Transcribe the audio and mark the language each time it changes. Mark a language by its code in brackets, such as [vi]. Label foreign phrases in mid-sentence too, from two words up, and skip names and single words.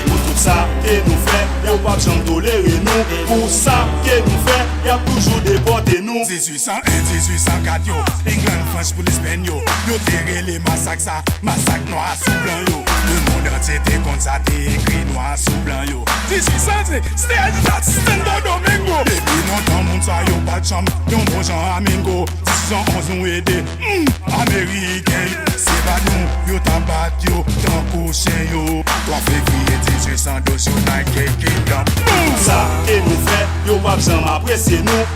[ht] Pou tout sa ke nou fè, yo pa janm tolere nou. Pou sa ke nou fè, y ap toujou depòte nou. Dizuit san en, dizuit san kat yo, England, Frans pou Lespenn yo. Yo te rele masak sa, masak nwa sou blan yo. Le mond antye te kont sa, te ekri nwa sou blan yo. Dizuit san, se, [en] stay at that Santo Domingo. [ht] Depi lontan moun sa yo pa chanm, yon bon jan amingo. Dizuit san onz nou ede, hmm, Ameriken yo. Se pa nou, yo ta bat yo, tankou chen yo. Twa fevriye dizuit san douz, United Kingdom. Pou tout sa ke nou fè, yo pa janm apresye nou.